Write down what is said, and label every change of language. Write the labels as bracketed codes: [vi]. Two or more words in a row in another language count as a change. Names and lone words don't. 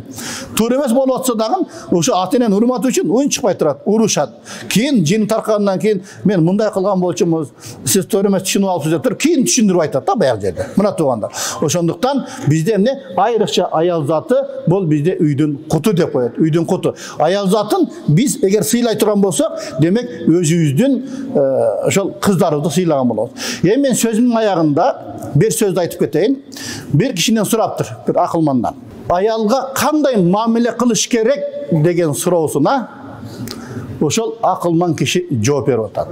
[ky] Туура эмес болуп атса дагы, ошо ата-энени урматы үчүн уюн чыкпай турат, урушат. Кийин жин таркагандан кийин мен мындай кылган болчумуз, сиз туура эмес түшүнүп алыпсыз деп туруп, кийин түшүндүрүп айтат да баягы жерде. Мына туугандар. Ошондуктан бизде эмне айрыкча аял заты бул бизде үйдүн куту деп коет. Үйдүн куту. Аял затын биз эгер сыйлай турган болсок, демек өзүбүздүн ошол кыздарыбызды сыйлаган болобуз. Эми мен сөзүмдүн аягында bir сөздү айтып кетейин. Bir кишинен сураптыр, bir акылмандан. Аялга кандай мамиле кылыш керек деген суроосуна ошол акылман киши жооп берип атат.